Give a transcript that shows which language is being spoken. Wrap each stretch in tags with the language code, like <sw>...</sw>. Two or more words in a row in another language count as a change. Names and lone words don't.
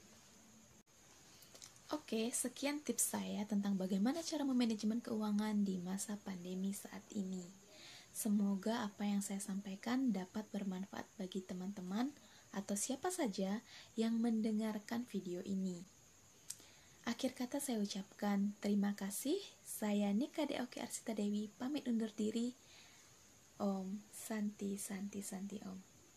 <id>Oke, sekian tips saya tentang bagaimana cara memanajemen keuangan di masa pandemi saat ini. Semoga apa yang saya sampaikan dapat bermanfaat bagi teman-teman atau siapa saja yang mendengarkan video ini. Akhir kata saya ucapkan terima kasih. Saya Nika Deoki Arsita Dewi pamit undur diri.</id> <sa>Om Santi Santi Santi Om.</sa>